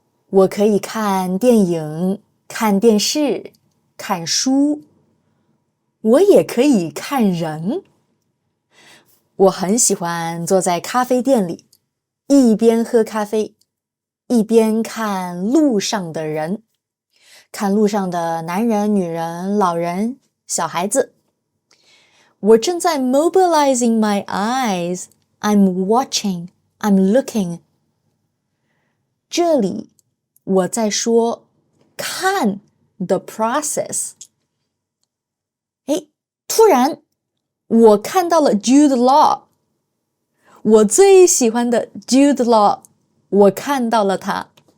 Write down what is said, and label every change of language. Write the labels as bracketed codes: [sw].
[zh] 我可以看电影、看电视、看书，我也可以看人。我很喜欢坐在咖啡店里，一边喝咖啡，一边看路上的人，看路上的男人、女人、老人、小孩子。我正在 [en] mobilizing my eyes. I'm watching. I'm looking. [zh] 这里我在说看 [en] the process。 [zh] 突然我看到了 Jude Law， 我最喜欢的 Jude Law， 我看到了他。